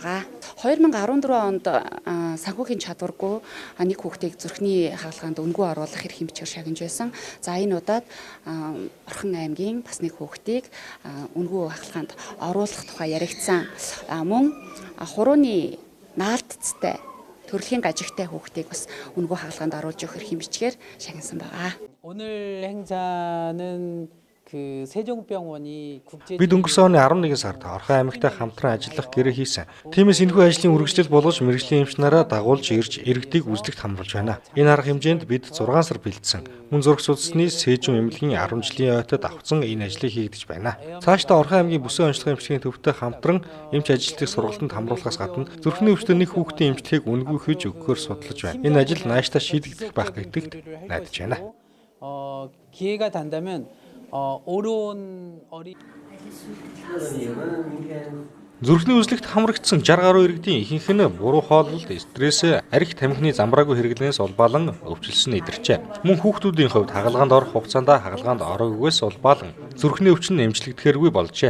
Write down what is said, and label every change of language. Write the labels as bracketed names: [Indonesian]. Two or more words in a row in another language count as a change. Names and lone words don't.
[Mongolian] 2014 онд санхүүгийн чадваргүй нэг хүүхдийг зүрхний хагалгаанд үнэгүй оруулах эрх хэмжээр шагнаж байсан. За энэ удаад Орхон аймгийн бас нэг хүүхдийг үнэгүй хагалгаанд оруулах тухай яригдсан. Мөн хурууны наалтцтай төрөлхийн гажигтай хүүхдийг бас үнэгүй хагалгаанд оруулж өгөх эрх хэмжээр шагнасан байгаа. [Korean] 오늘 행사는 그 세종병원이 [Mongolian] Бид өнгөрсөн оны 11 сард Орхон аймагтай хамтран ажиллах гэрээ хийсэн. Тиймээс энэхүү ажлын үргэлжлэл болгож мэргэжлийн эмч нараа дагуулж ирж иргэдийг үзлэгт хамруулж байна. Энэ арга хэмжээнд бид 6 сар бэлдсэн. Мөн зураг судасны Сэжүн эмнэлгийн 10 жилийн ойтод авсан энэ ажлыг хийгдэж байна. Цаашдаа Орхон аймгийн бүсэн онцлог эмчилгээний төвтэй хамтран эмч ажилтныг сургалтанд хамруулахаас гадна зүрхний өвчтөд нэг хүүхдийн эмчилгээг үнэгүй хийж өгөхөөр судалж байна. Энэ ажил нааштай шийдэгдэх байх гэдэгт найдаж байна. [Korean] 기회가 된다면 어려운 [Mongolian] Зүрхний үзлэгт хамрагдсан 60 гаруй иргэдийн ихэнх нь буруу хооллолт, стресс, арх тамхины замбраагүй хэрэглэнээс улбаалan өвчлсөн идарчээ. Мөн хүүхдүүдийн хувьд хагалгаанд орох хугацаанд хагалгаанд ороогүйгээс улбаалan зүрхний өвчин эмчлэгдэхэргүй болжээ.